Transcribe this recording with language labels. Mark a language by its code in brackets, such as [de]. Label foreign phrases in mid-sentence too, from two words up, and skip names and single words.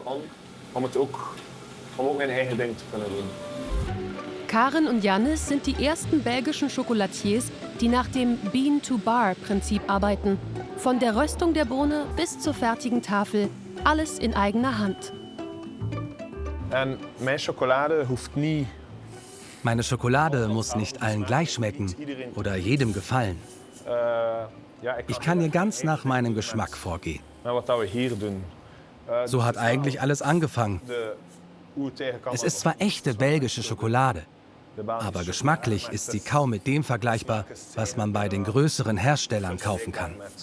[de] Karen und Jannis sind die ersten belgischen Chocolatiers, die nach dem Bean-to-Bar-Prinzip arbeiten. Von der Röstung der Bohne bis zur fertigen Tafel, alles in eigener Hand. [nl] En mijn chocolade hoeft niet [de] Meine Schokolade muss nicht allen gleich schmecken oder jedem gefallen. Ich kann hier ganz nach meinem Geschmack vorgehen. So hat eigentlich alles angefangen. Es ist zwar echte belgische Schokolade, aber geschmacklich ist sie kaum mit dem vergleichbar, was man bei den größeren Herstellern kaufen kann.